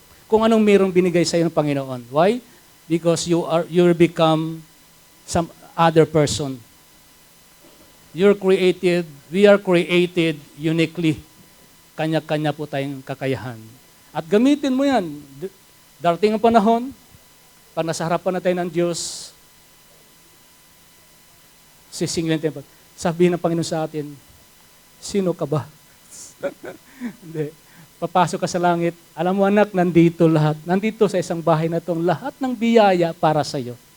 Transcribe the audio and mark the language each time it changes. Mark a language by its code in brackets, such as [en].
[tl] Kung anong mayroong binigay sa iyo ng Panginoon. [en] Why? Because you become some other person. We are created uniquely. [tl] Kanya-kanya po tayong kakayahan. At gamitin mo yan. Darating ang panahon, pag nasa harapan na tayo ng Diyos, sisingilin tayo. Sabihin ng Panginoon sa atin, sino ka ba? Hindi. Papasok ka sa langit, alam mo anak, nandito lahat. Nandito sa isang bahay na itong lahat ng biyaya para sa iyo.